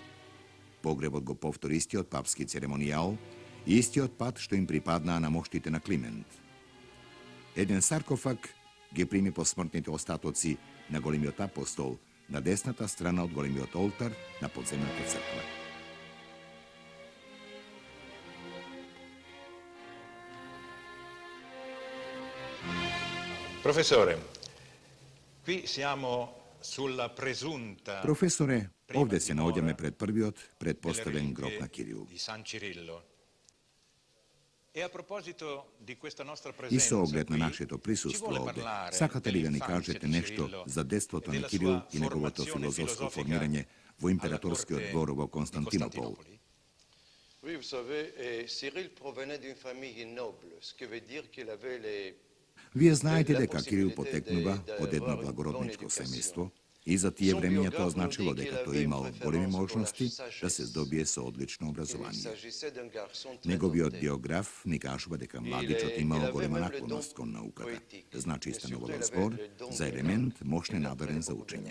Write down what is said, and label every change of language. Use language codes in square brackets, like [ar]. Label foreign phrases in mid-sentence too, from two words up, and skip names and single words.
[mk] Погребот го повтори истиот папски церемонијал и истиот пат што им припаднаа на моштите на Климент. Еден саркофаг ги прими посмртните остатоци на големиот апостол на десната страна од големиот олтар на подземната црква. [it] Professore, qui siamo sulla presunta [mk] Професоре, овде се наоѓаме пред првиот предпоставен [it] delle [mk] гроб [it] reliquie [mk] на Кирил. [it] di San Cirillo. E a proposito di questa nostra [mk] И со [it] presenza [mk] оглед на [it] qui, [mk] нашето [it] ci [mk] присуство [it] vuole [mk] овде, [it] parlare [mk] сакате ли да ни [it] dell'infanzia [mk] кажете [it] di [mk] нешто [it] Cirillo [mk] за детството [it] e [mk] на [it] della [mk] Кирил [it] sua [mk] и неговото [it] formazione [mk] филозофско [it] filosofica [mk] формирање во императорскиот [it] alla [mk] двор во [it] corte di [mk] Константинопол? [it] Costantinopoli? [fr] Oui, vous savez, Cyril provenait d'une famille noble, ce qui veut dire qu'il avait les... [mk] Вие знаете дека Кирил потекнува од едно благородничко семејство и за тие времења тоа значило дека тој имал големи можности да се здобие со одлично образование. Неговиот биограф ни кажува дека младичот имал голема наклоност кон науката, значи станувало збор за елемент мощно надарен за учење.